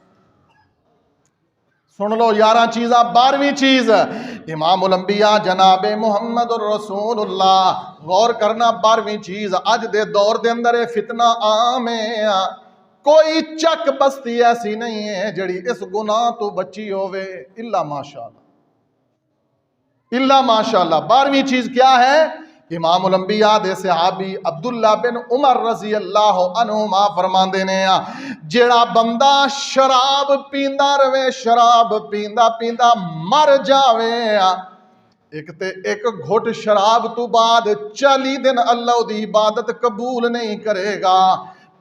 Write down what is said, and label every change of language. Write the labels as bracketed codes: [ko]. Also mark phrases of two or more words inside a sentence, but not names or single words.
[pa] سن لو 11 چیزاں. 12ویں چیز امام الانبیاء جنابِ محمد رسول اللہ، غور کرنا. 12ویں چیز، اج دے دور دے اندر یہ فتنہ عام ہے، کوئی چک بستی ایسی نہیں ہے جہڑی اس گناہ توں بچی ہووے, [ar] إلا ما شاء الله، إلا ما شاء الله. [pa] 12ویں چیز کیا ہے، امام الانبیاء دے صحابی عبداللہ بن عمر [ar] رضي الله عنهما [pa] فرماندے نے، جیہڑا بندہ شراب پیندا رہوے، شراب پیندا پیندا مر جاوے، اک تے اک گھٹ شراب توں بعد 40 دن اللہ دی عبادت قبول نہیں کرے گا.